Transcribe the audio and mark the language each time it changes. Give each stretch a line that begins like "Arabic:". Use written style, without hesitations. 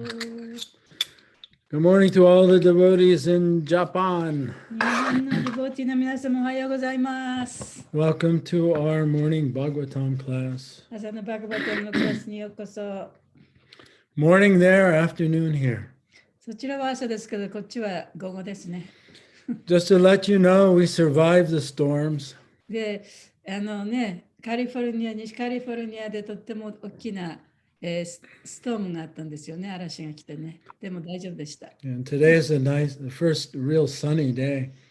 English: Good morning to all the devotees in Japan.
Japanese: 日本のデボティの皆様おはようございます。
English: Welcome to our morning Bhagavatam class.
Japanese: 朝のバグバトンのクラスにようこそ。
English: Morning there, afternoon here.
Japanese: そちらは朝ですけど、こっちは午後ですね。
English: Just to let you know, we survived the storms.
Japanese: で、カリフォルニア、西カリフォルニアでとっても大きな、ストームがあったんですよね。嵐が来てね。でも大丈夫でした。
English: And today is the first real sunny day.